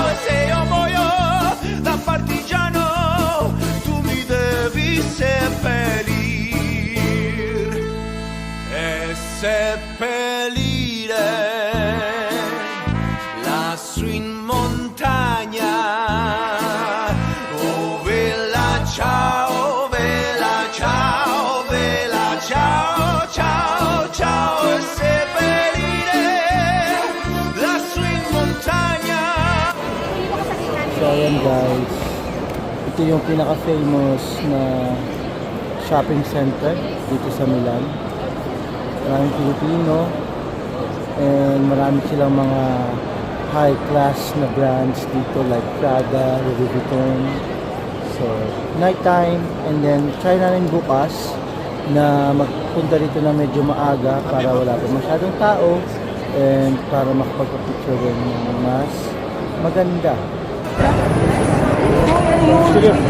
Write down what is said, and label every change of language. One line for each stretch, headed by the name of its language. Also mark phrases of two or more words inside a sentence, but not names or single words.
Italian: E se io muoio da partigiano, tu mi devi seppellir e seppellire lassù in montagna. Oh vela ciao, vela ciao, vela ciao. Ciao, ciao, e seppellire lassù in montagna.
Filipino: So ayan guys, ito yung pinaka-famous na shopping center dito sa Milan. Maraming Pilipino and marami silang mga high-class na brands dito like Prada, Louis Vuitton. So,
English: nighttime and then
Filipino: try namin bukas na magpunta rito na medyo maaga para wala pa masyadong tao and para makapagpa-picture rin ng mas maganda. Sige.